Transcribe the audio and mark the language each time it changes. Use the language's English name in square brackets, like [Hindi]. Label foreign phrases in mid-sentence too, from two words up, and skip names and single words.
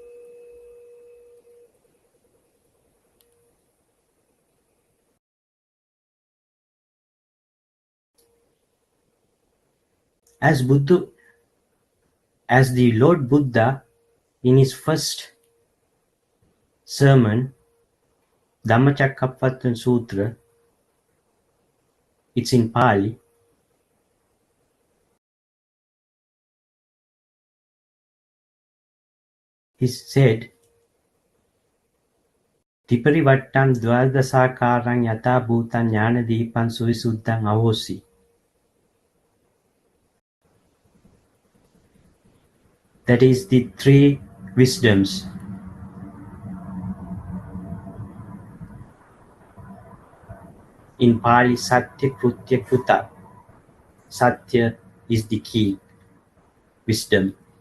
[English] As the Lord Buddha, in his first sermon, Dhammacakkappavattana Sutra, it's in Pali. He said, [Pali] Tiparivattam dvadasakarang yata bhutan jnana deepam suvisuddham ahosi. [English] That is the three wisdoms. In Pali, [Pali] Satya Krutya Kruta. [English] Satya is the key, wisdom.